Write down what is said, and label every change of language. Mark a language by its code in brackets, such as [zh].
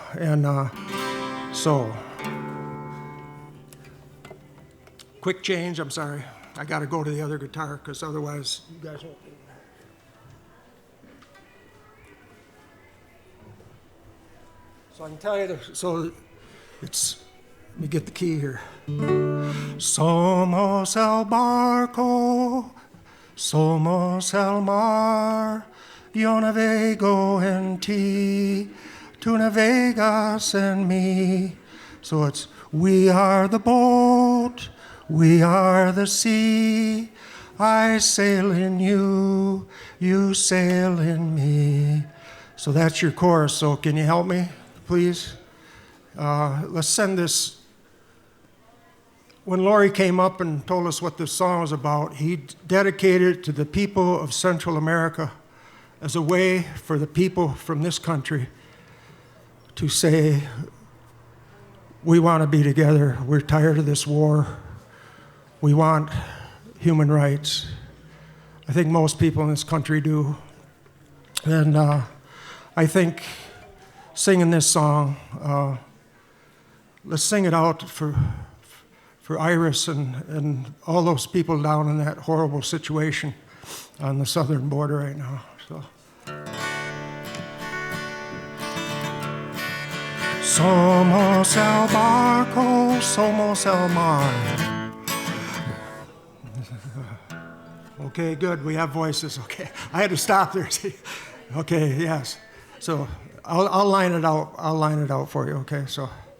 [en] And so, quick change, I'm sorry. I got to go to the other guitar because otherwise you guys won't. So I can tell you, let me get the key here. [es] Somos el barco, somos el mar, yo navego en ti, tú navegas en mí. [en] So it's, we are the boat, we are the sea, I sail in you, you sail in me. So that's your chorus, so can you help me, please? Let's send this. When Laurie came up and told us what this song was about, he dedicated it to the people of Central America as a way for the people from this country to say, we want to be together, we're tired of this war, we want human rights. I think most people in this country do. And I think singing this song, let's sing it out for Iris and all those people down in that horrible situation on the southern border right now. So. [es] Somos el barco, somos el mar. [en] Okay, good. We have voices. Okay, I had to stop there. Okay, yes. So I'll line it out. I'll line it out for you. Okay, so.